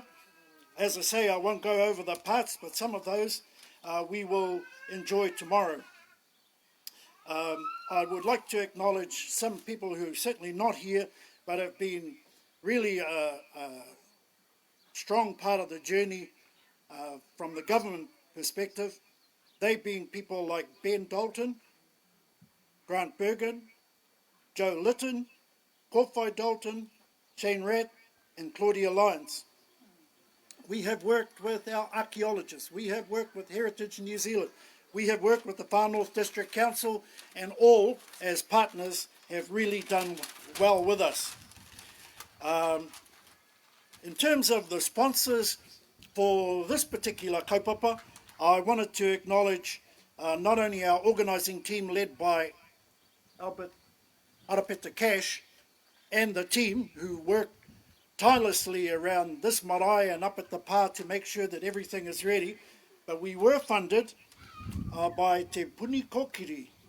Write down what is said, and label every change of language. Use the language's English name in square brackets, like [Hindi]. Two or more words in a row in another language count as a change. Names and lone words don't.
[English] As I say, I won't go over the parts, but some of those we will enjoy tomorrow. I would like to acknowledge some people who are certainly not here, but have been really a strong part of the journey from the government perspective. They being people like Ben Dalton, Grant Bergen, Joe Litton, Kōwhai Dalton, Shane Ratt, and Claudia Lyons. We have worked with our archaeologists. We have worked with Heritage New Zealand. We have worked with the Far North District Council, and all, as partners, have really done well with us. In terms of the sponsors for this particular kaupapa, I wanted to acknowledge not only our organising team led by Albert Arapeta Cash and the team who worked tirelessly around this marae and up at the pa to make sure that everything is ready, but we were funded by Te Puni Kokiri.